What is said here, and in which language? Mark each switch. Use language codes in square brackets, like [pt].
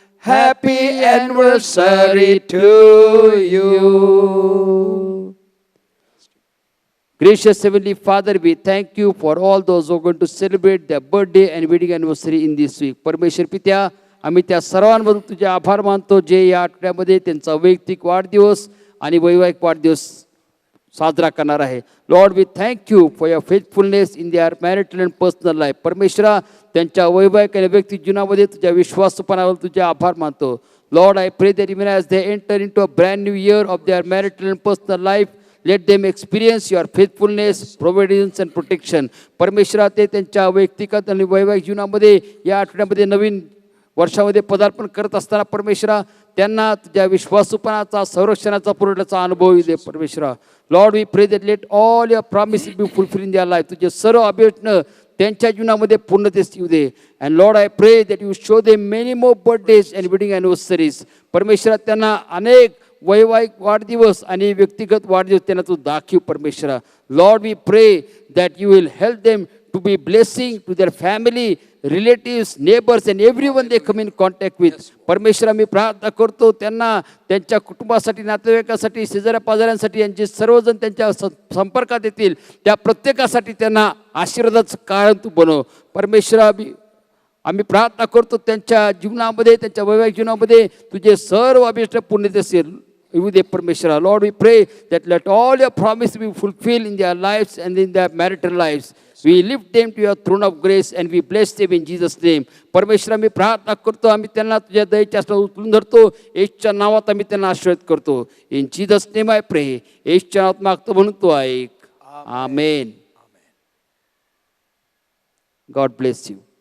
[en] Happy anniversary to you. Gracious Heavenly Father, we thank you for all those who are going to celebrate their birthday and wedding anniversary in this week. [mr] परमेश्वर पित्या, आम्ही त्या सर्वांबद्दल तुझे आभार मानतो जे या आठवड्यामध्ये त्यांचा वैयक्तिक वाढदिवस आणि वैवाहिक वाढदिवस साजरा करणार आहे. [en] Lord, we thank you for your faithfulness in their marital and personal life. [mr] परमेश्वरा, त्यांच्या वैवाहिक आणि वैयक्तिक जीवनामध्ये तुझ्या विश्वासपणावर तुझे आभार मानतो. [en] Lord, I pray that even as they enter into a brand new year of their marital and personal life, let them experience your faithfulness, providence and protection. [mr] परमेश्वरा, ते त्यांच्या वैयक्तिक आणि वैवाहिक जीवनामध्ये या आठवड्यामध्ये नवीन वर्षामध्ये पदार्पण करत असताना परमेश्वरा, त्यांना तुझ्या विश्वासूपणाचा, संरक्षणाचा, पुरवठ्याचा अनुभव येऊ दे. [en] परमेश्वरा, lord, we pray that let all your promises be fulfil in their life. [mr] तुझे सर्व अभिवचनं त्यांच्या जीवनामध्ये पूर्णतेस येऊ दे. [en] And lord, I pray that you show them many more birthdays and wedding anniversaries. [mr] परमेश्वरा, त्यांना अनेक वैवाहिक वाढदिवस आणि व्यक्तिगत वाढदिवस त्यांना तू दाखव. [en] परमेश्वरा, lord, we pray that you will help them to be blessing to their family, relatives, neighbors and everyone they come in contact with. [mr] परमेश्वरा, मी प्रार्थना करतो त्यांना, त्यांच्या कुटुंबासाठी, नातेवाईकासाठी, शेजाऱ्या पाजाऱ्यांसाठी, यांचे सर्वजण त्यांच्या संपर्कात येतील त्या प्रत्येकासाठी त्यांना आशीर्वादाचं कारण तू बनव. परमेश्वरा, आम्ही प्रार्थना करतो त्यांच्या जीवनामध्ये, त्यांच्या वैवाहिक जीवनामध्ये तुझे सर्व अभिष्ट पूर्णतेस येऊ दे. [en] परमेश्वरा, lord, we pray that let all your promise be fulfilled in their lives and in their marital lives. We lift them to your throne of grace and we bless them in Jesus' name. [mr] परमेश्वरा, मी प्रार्थना करतो, आम्ही त्यांना तुझ्या दयेच्या हस्तावर उचलून धरतो. येशूच्या नावात आम्ही त्यांना आशीर्वाद करतो. [en] In Jesus name I pray. [mr] येशूच्या नावात मागतो म्हणून तो ऐक. आमेन. [en] God bless you.